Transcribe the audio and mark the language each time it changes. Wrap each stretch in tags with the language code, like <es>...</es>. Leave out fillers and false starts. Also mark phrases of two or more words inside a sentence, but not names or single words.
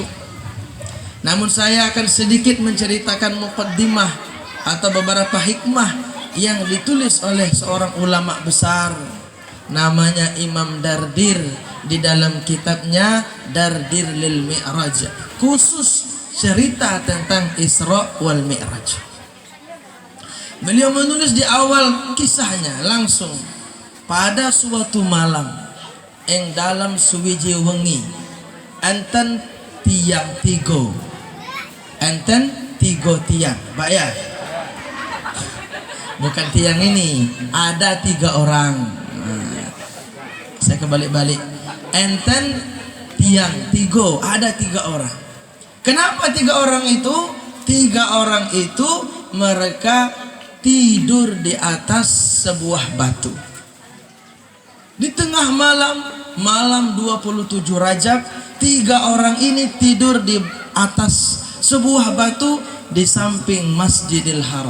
<id>Namun saya akan sedikit menceritakan muqaddimah atau beberapa hikmah yang ditulis oleh seorang ulama besar, namanya Imam Dardir, di dalam kitabnya Dardir lil Mi'raj, khusus cerita tentang Isra wal Mi'raj. Beliau menulis di awal kisahnya langsung, pada suatu malam eng dalam</id> <jv>suwiji wengi enten tiang tigo, enten tigo tiang,</jv> <id>Pak ya, bukan tiang ini, ada 3 orang. Saya kebalik-balik,</id> <jv>enten tiang tigo,</jv> <id>ada 3 orang. Kenapa 3 orang itu? 3 orang itu mereka tidur di atas sebuah batu. Di tengah malam 27 Rajab, 3 orang ini tidur di atas sebuah batu di samping Masjidil Haram.</id>